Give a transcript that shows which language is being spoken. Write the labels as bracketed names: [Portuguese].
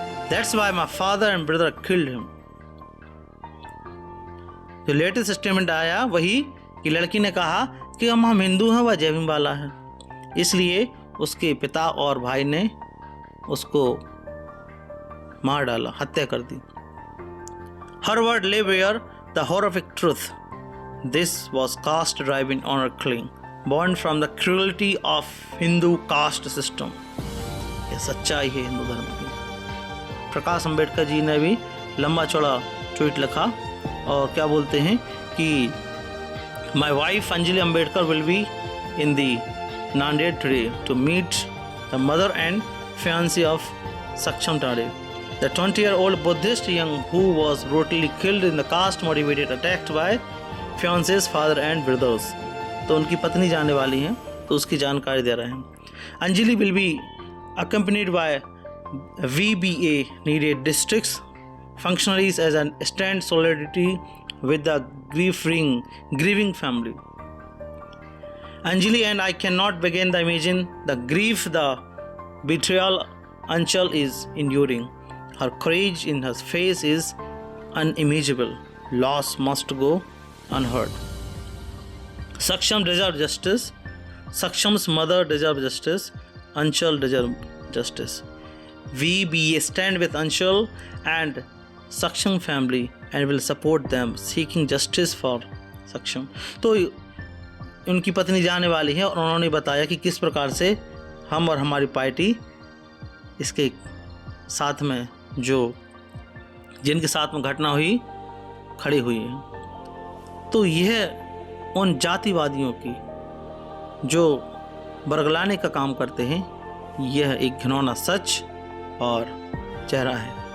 [English] That's why my father and brother killed him. [Hindi] जो latest statement आया वही कि लड़की ने कहा कि हम हिंदू हैं, वह जय भीम वाला है, इसलिए उसके पिता और भाई ने उसको मार डाला, हत्या कर दी। [English] Her word lay bare the horrific truth. This was caste driven honor killing, born from the cruelty of Hindu caste system. [Hindi] यह सच्चाई है हिंदू धर्म की। प्रकाश अंबेडकर जी ने भी लंबा चौड़ा ट्वीट लिखा और क्या बोलते हैं कि [English] My wife Anjali Ambedkar will be in the Nanded today to meet the mother and fiancé of Saksham Tade, the 20-year-old Buddhist young who was brutally killed in the caste-motivated attack by fiance's father and brothers. [Hindi] तो उनकी पत्नी जाने वाली हैं, तो उसकी जानकारी दे रहे हैं। [English] Anjali will be accompanied by VBA needed districts functionaries as a stand solidarity with the grieving family. Anjali and I cannot begin to imagine the grief, the betrayal Anchal is enduring. Her courage in her face is unimaginable. Loss must go unheard. Saksham deserves justice. Saksham's mother deserves justice. Anchal deserves justice. We stand with Anchal and Saksham family and will support them seeking justice for Saksham. [Hindi] तो उनकी पत्नी जाने वाली है और उन्होंने बताया कि किस प्रकार से हम और हमारी पार्टी इसके साथ में जो जिनके साथ में घटना हुई खड़ी हुई है। तो यह उन जातिवादियों की जो बरगलाने का काम करते हैं, यह एक घिनौना सच और चेहरा है।